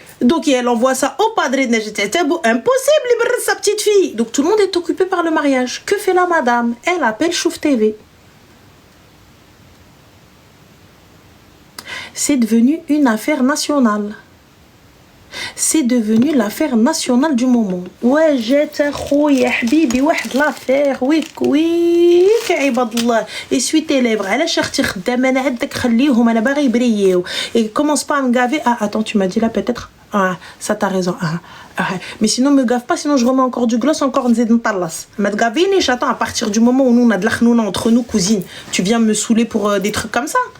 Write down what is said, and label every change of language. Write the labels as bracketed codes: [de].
[fr] Donc elle envoie ça au padre de Najat Tebou, impossible de berzer sa petite fille. Donc tout le monde est occupé par le mariage. Que fait la madame? Elle appelle Chouf TV. C'est devenu une affaire nationale. C'est devenu l'affaire nationale du moment. [ar] Ouais, جات خويا حبيبي واحد l'affaire ويك ويك عباد الله. [fr] Essuie tes lèvres. [ar] علاش اختي خدامه انا عندك خليهم انا باغي يبريو. [fr] Et commence pas à me gaver. Ah attends, tu m'as dit là peut-être. Ah, ça t'as raison. Mais sinon me gave pas, sinon je remets encore du gloss, encore [ar] نزيد نطلص. ما تغافينيش. [fr] Attends, à partir du moment où nous on a de l'khnouna entre nous cousines, tu viens me saouler pour des trucs comme ça.